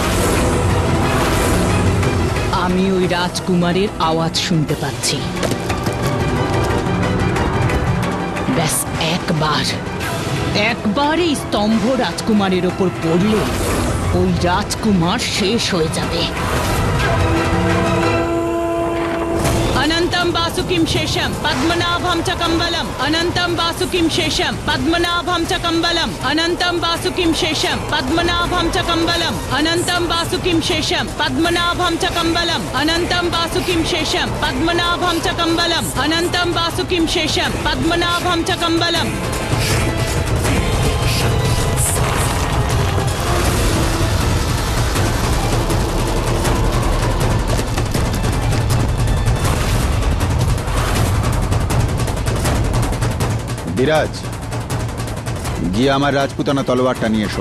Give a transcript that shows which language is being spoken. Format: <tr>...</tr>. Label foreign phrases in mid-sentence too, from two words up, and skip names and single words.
<bn>আমি ওই রাজকুমারের আওয়াজ শুনতে পাচ্ছি। ব্যাস একবার এই স্তম্ভ রাজকুমারের ওপর পড়লে ওই রাজকুমার শেষ হয়ে যাবে।</bn> <sa>अनन्तं वासुकिं शेषं पद्मनाभं च कम्बलम् अनन्तं वासुकिं शेषं पद्मनाभं च कम्बलम् अनन्तं वासुकिं शेषं पद्मनाभं च कम्बलम् अनन्तं वासुकिं शेषं पद्मनाभं च कम्बलम् अनन्तं वासुकिं शेषं पद्मनाभं च कम्बलम् अनन्तं वासुकिं शेषं पद्मनाभं च कम्बलम्।</sa> <bn>বিরাজ, গিয়ে আমার রাজপুতানা তলোয়ারটা নিয়ে এসো।</bn>